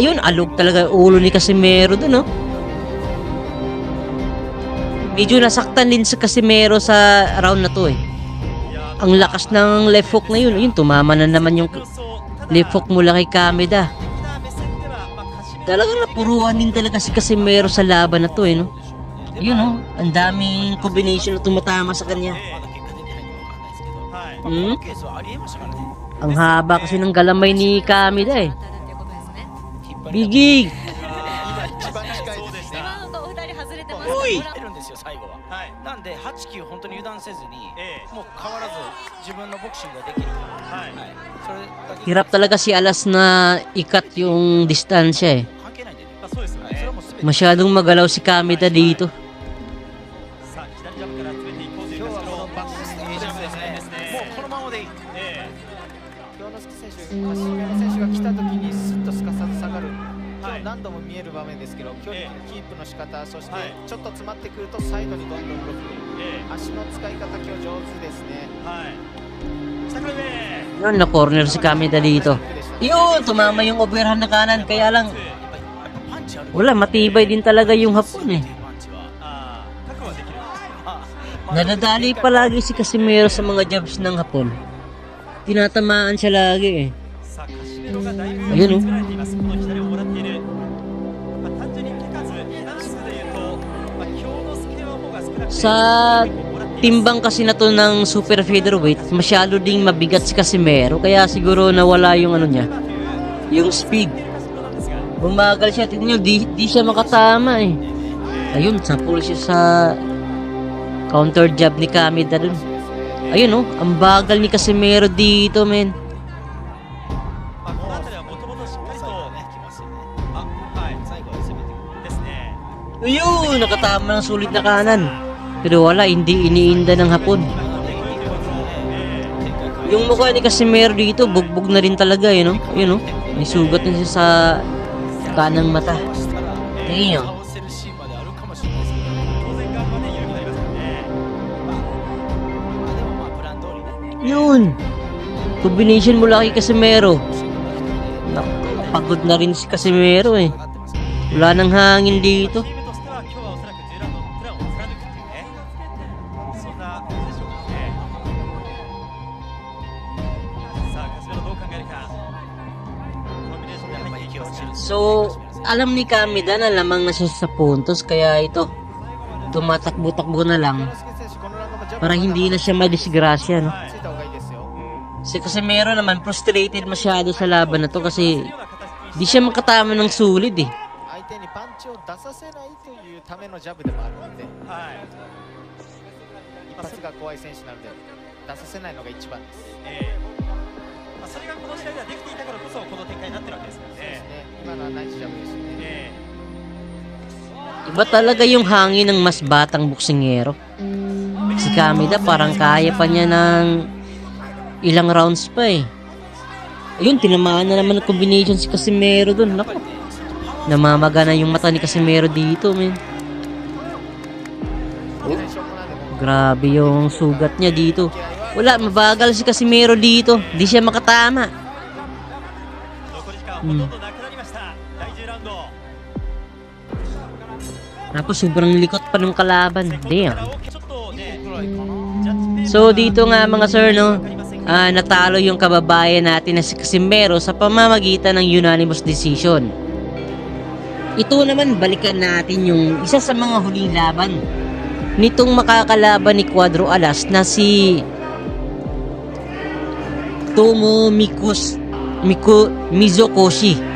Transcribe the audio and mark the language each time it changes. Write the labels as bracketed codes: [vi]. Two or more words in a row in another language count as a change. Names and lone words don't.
[tl] Ayun, alog talaga ulo ni Casimero dun, no? Medyo nasaktan din sa Casimero sa round na to eh. Ang lakas ng left hook na yun. Ayun, tumama na naman yung left hook mula kay Kamida. Talagang napuruan din talaga si Casimero sa laban na to eh, no? Ayun, no? Ang daming combination na tumatama sa kanya. [ja] まだ結果出てないのかわかんないですけど、このケースはありえましたからね。 [tl] Ang haba kasi ng galamay ni Kamida eh. Bigig! [ja] 一番近いですね。今のとお二人外れてます。出るんですよ最後は。なんで8、9本当に油断せずに、もう変わらず自分のボクシングができるから。それだけ [tl] Hirap talaga si Alas na ikat yung distansya eh. [ja] 関係ないんでね。そうですよね。それはもう全て [tl] Masyadong magalaw si Kamida dito. [ja] さあ左ジャブから詰めていこうという今日はこのバックステップですね。もうこのままでいい。京之介選手、カシメロ選手が来た時にスッとすかさず下がる。今日何度も見える場面ですけど、距離のキープの仕方、そしてちょっと詰まってくるとサイドにどんどん動く。足の使い方今日上手ですね。 [tl] Yun, na-corner si Kamida dito. Yun, tumama yung overhand na kanan. Kaya lang, [ja] パンチある。 [tl] wala, matibay din talaga yung Hapon eh. [ja] パンチは覚悟はできる。 [tl] Nadadali palagi si Casimero sa mga jabs ng Hapon. Tinatamaan siya lagi eh. [ja] さあカシメロがだいぶ [tl] Ayun oh. [ja] 作られています。この左をもらっている。単純に手数男子でいうと、京之介の方が少なくて [tl] Sa timbang kasi na to ng [en] super featherweight, [tl] masyado ding mabigat si Casimero. Kaya siguro nawala yung ano niya, yung speed. Bumagal siya, tignan nyo, di siya makatama eh. Ayun, sapul siya sa counter jab ni Kamida dun. Ayun oh, ang bagal ni Casimero dito, men. [ja] この辺りはもともとしっかりときますよね。はい最後は攻めてくる。ですね。 [tl] Ayun, nakatama ng sulit na kanan. Pero wala, hindi iniinda ng Hapon. Yung mukha ni Casimero dito, bugbog na rin talaga eh, no? Ayun oh, may sugat na siya sa kanang mata. Tingnan nyo. [ja] 倒せるシーンまであるかもしれないですけど、当然側はね緩くなりますからね。でもまあプラン通りね。 [tl] Yun! Combination mula kay Casimero. Naku, pagod na rin si Casimero eh. [ja] 上がってますからね。 [tl] Wala nang hangin dito. [ja] チームとしては今日はおそらく10ラウンドプランを貫くっていうね、そんな感じでしょうかね。さあカシメロどう考えるか。コンビネーションで入っていきますか。 [tl] So, alam ni Kamida na lamang na siya sa puntos. Kaya ito, tumatakbo-takbo na lang [ja] 京之介選手、このラウンドもジャブ [tl] para hindi na siya madisgrasya, no? [ja] ついた方がいいですよ。 [tl] Si Casimero naman, frustrated masyado sa laban na to kasi di siya makatama ng sulit eh. [ja] 相手にパンチを出させないというためのジャブでもあるので、はい。一発が怖い選手なので出させないのが一番です。それがこの試合ではできていたからこそこの展開になってるわけですからね。今のはナイスジャブですね。 [tl] Iba talaga yung hangin ng mas batang boksingero. Si Kameda, parang kaya pa niya ng ilang rounds pa eh. Ayun, tinamaan na naman ng combination si Casimero dun. Naku, namamaga na yung mata ni Casimero dito, men. Grabe yung sugat niya dito. Wala, mabagal si Casimero dito. Di siya makatama. [ja] 残り時間ほとんどなくなりました、第10ラウンド。 [tl] Tapos sobrang likot pa ng kalaban. Damn. [ja] ちょっとね、 [tl] So dito nga mga sir, no, natalo yung kababayan natin na si Casimero sa pamamagitan ng [en] unanimous decision. [tl] Ito naman, balikan natin yung isa sa mga huling laban nitong makakalaban ni Cuadro Alas na si Tomo Mizokoshi.